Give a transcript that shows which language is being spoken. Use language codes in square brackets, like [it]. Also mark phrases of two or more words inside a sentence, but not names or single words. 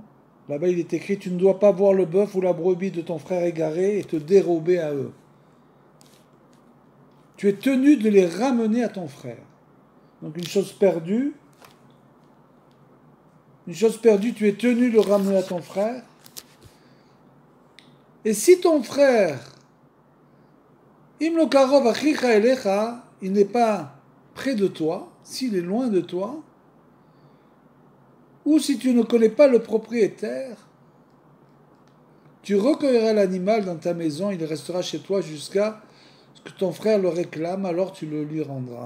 [fr] Là-bas il est écrit: tu ne dois pas voir le bœuf ou la brebis de ton frère égaré et te dérober à eux. Tu es tenu de les ramener à ton frère. Donc une chose perdue, tu es tenu de le ramener à ton frère. Et si ton frère, [he] Im karov achicha elecha, [fr] il n'est pas près de toi, s'il est loin de toi, ou si tu ne connais pas le propriétaire, tu recueilleras l'animal dans ta maison, il restera chez toi jusqu'à ce que ton frère le réclame, alors tu le lui rendras.